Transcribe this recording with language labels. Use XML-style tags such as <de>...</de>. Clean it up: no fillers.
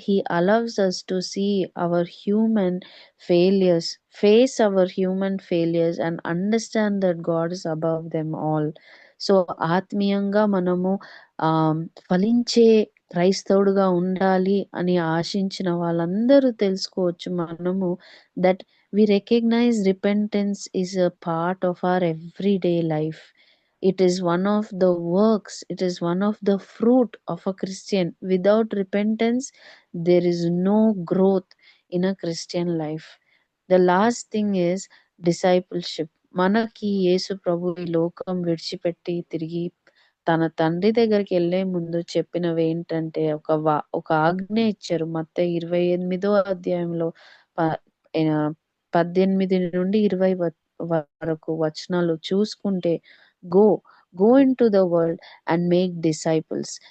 <en>He allows us to see our human failures, face our human failures, and understand that God is above them all.</en> <te>So ఆత్మీయంగా మనము ఫలించే క్రైస్తవుడుగా ఉండాలి అని ఆశించిన వాళ్ళందరూ తెలుసుకోవచ్చు మనము</te> <en>That we recognize repentance is a part of our everyday life. It is one of the works, it is one of the fruit of a Christian. Without repentance, there is no growth in a Christian life. The last thing is discipleship.</en> <te>మనకి యేసు ప్రభు ఈ లోకం విడిచిపెట్టి తిరిగి తన తండ్రి దగ్గరికి వెళ్లే ముందు చెప్పినవి ఏంటంటే ఒక ఆజ్ఞ ఇచ్చారు. మత్తయి 28వ అధ్యాయంలో 18 నుండి 20 వరకు వచనాలు చూసుకుంటే,</te> <en>go into the world and make disciples.</en>